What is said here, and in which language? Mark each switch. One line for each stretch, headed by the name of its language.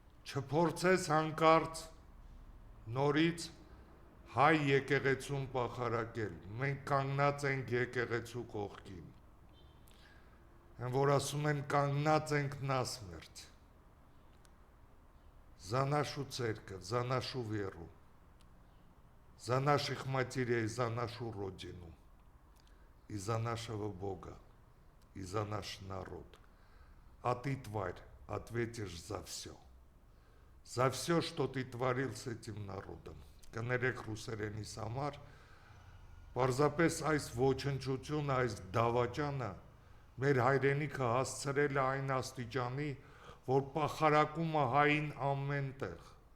Armenian: չփորձես հանկարծ նորից հայ եկեղեցուն պախարակել, մենք կանգնած ենք եկեղեցու կողքին, են որ ասում են կանգնած ենք նասմերտ,
Russian: за нашу церковь, за нашу веру, за наших матерей, за нашу родину, и за нашего Бога, и за наш народ. А ты, тварь, ответишь за все, что ты творил с этим народом.
Armenian: Կներեք ռուսերենիս համար, պարզապես այս ոչնչությունը, այս դավաճանը մեր հայրենիքը հասցրել է այն աստիճանի, որ պախարակում է հային ամեն տեղ,